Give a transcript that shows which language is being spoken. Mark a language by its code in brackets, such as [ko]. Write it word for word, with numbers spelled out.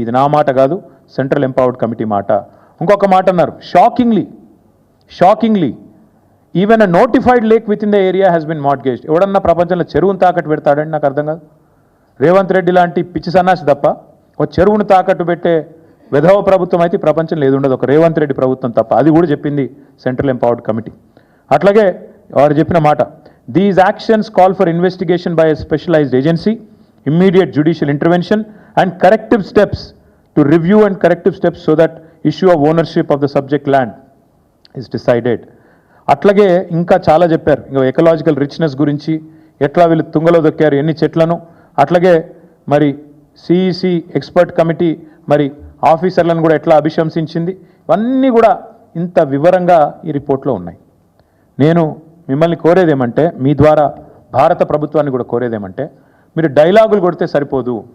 [te] ఇది నా మాట కాదు, సెంట్రల్ ఎంపవర్డ్ కమిటీ మాట. ఇంకొక మాట అన్నారు, [en] Shockingly shockingly even a notified lake within the area has been mortgaged. [te] ఎవడన్నా ప్రపంచంలో చెరువును తాకట్టు పెడతాడని నాకు అర్థం కాదు. రేవంత్ రెడ్డి లాంటి పిచ్చి సన్నాసి తప్ప ఒక చెరువును తాకట్టు పెట్టే విధవ ప్రభుత్వం అయితే ప్రపంచంలో ఏది ఉండదు, ఒక రేవంత్ రెడ్డి ప్రభుత్వం తప్ప. అది కూడా చెప్పింది సెంట్రల్ ఎంపవర్డ్ కమిటీ. అట్లాగే వారు చెప్పిన మాట, [en] these actions call for investigation by a specialized agency, immediate judicial intervention and corrective steps to review and corrective steps so that issue of ownership of the subject land is decided. [te] అట్లాగే ఇంకా చాలా చెప్పారు. ఇంకా ecological richness గురించి, ఎట్లా వీళ్ళు తుంగలో దొక్కారు ఎన్ని చెట్లను, అట్లాగే మరి సిఈసి ఎక్స్పర్ట్ కమిటీ మరి ఆఫీసర్లను కూడా ఎట్లా అభిశంసించింది, ఇవన్నీ కూడా ఇంత వివరంగా ఈ రిపోర్ట్లో ఉన్నాయి. నేను మిమ్మల్ని కోరేదేమంటే, మీ ద్వారా భారత ప్రభుత్వాన్ని కూడా కోరేదేమంటే, మీరు డైలాగులు కొడితే సరిపోదు.